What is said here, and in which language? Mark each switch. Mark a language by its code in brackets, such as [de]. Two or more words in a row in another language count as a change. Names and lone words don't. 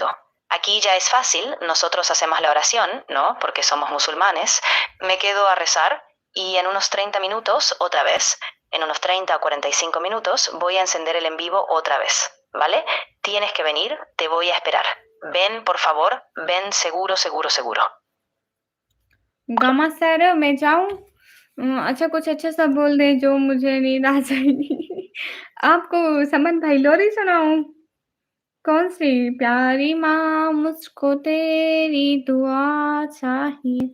[es] Aquí ya es fácil, nosotros hacemos la oración, ¿no? Porque somos musulmanes. Me quedo a rezar y en unos 30 minutos, otra vez, en unos 30 o 45 minutos, voy a encender el en vivo otra vez, ¿vale? Tienes que venir, te voy a esperar. Ven, por favor, ven seguro, seguro, seguro. [hi] गामा सर, मैं जाऊँ? अच्छा कुछ अच्छा-सा बोल दें जो मुझे नींद आ जाएगी। आपको समन भाई लोरी सुनाऊँ? कौन-सी? प्यारी माँ मुझको तेरी दुआ चाहिए।